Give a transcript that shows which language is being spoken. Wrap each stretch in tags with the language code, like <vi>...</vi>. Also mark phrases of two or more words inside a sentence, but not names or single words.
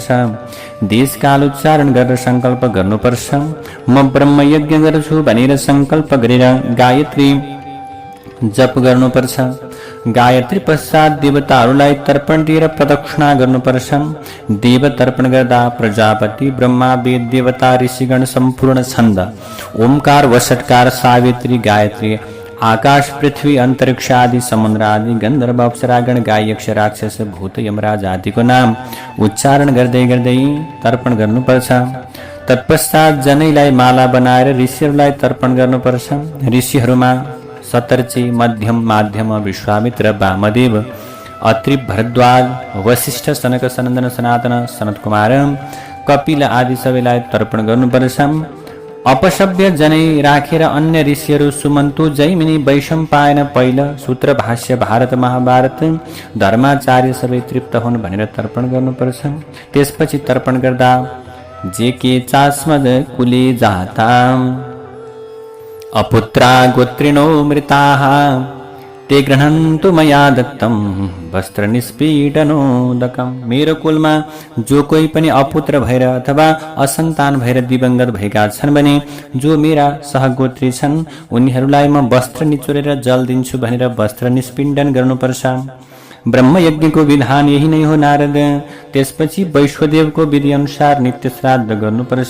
<ne>देशकाल उच्चारण गरेर संकल्प गर्नुपर्छ। म ब्रह्म यज्ञ गर्छु भनेर संकल्प गरेर गायत्री जप गर्नुपर्छ। गायत्री पश्चात देवताहरूलाई तर्पण दिएर प्रदक्षिणा गर्नुपर्छ। देव तर्पण गर्दा प्रजापति, ब्रह्मा, वेद देवता, ऋषिगण सम्पूर्ण छन्द, ओमकार, वषट्कार, सावित्री, गायत्री, आकाश, पृथ्वी, अन्तरिक्ष आदि, समुद्र आदि, गन्धर्व, अप्सरागण, गाय, यक्ष, राक्षस, भूत, यमराज आदिको नाम उच्चारण गर्दै गर्दै तर्पण गर्नुपर्छ। तत्पश्चात जनैलाई माला बनाएर ऋषिहरूलाई तर्पण गर्नुपर्छ। ऋषिहरूमा सतर्ची, मध्यम, माध्यम, विश्वामित्र, वामदेव, अत्रि, भरद्वाज, वशिष्ठ, सनक, सनन्दन, सनातन, सनत कुमार, कपिल आदि सबैलाई तर्पण गर्नुपर्छ। अपसभ्य जनै राखेर अन्य ऋषिहरू सुमन्तु, जैमिनी, वैशम्पायन, पैल, सूत्र, भाष्य, भारत, महाभारत, धर्माचार्य सबै तृप्त हुन् भनेर तर्पण गर्नुपर्छ। त्यसपछि तर्पण गर्दा</ne> <sa>जे के चास्मद कुले जाता अपुत्रा गोत्रिणो मृताः ते गृह्णन्तु मया दत्तं वस्त्र निष्पीडनोदकम्।</sa> <ne>मेरो कुलमा जो कोही पनि अपुत्र भएर अथवा असन्तान भएर दिवंगत भएका छन् भने जो मेरा सहगोत्री छन् उनीहरूलाई म वस्त्र निचोरेर जल दिन्छु भनेर वस्त्र निष्पिण्डन गर्नुपर्छ। ब्रह्मयज्ञको विधान यही नै हो नारद। त्यसपछि वैश्वदेवको विधि अनुसार नित्य श्राद्ध गर्नुपर्छ।</ne>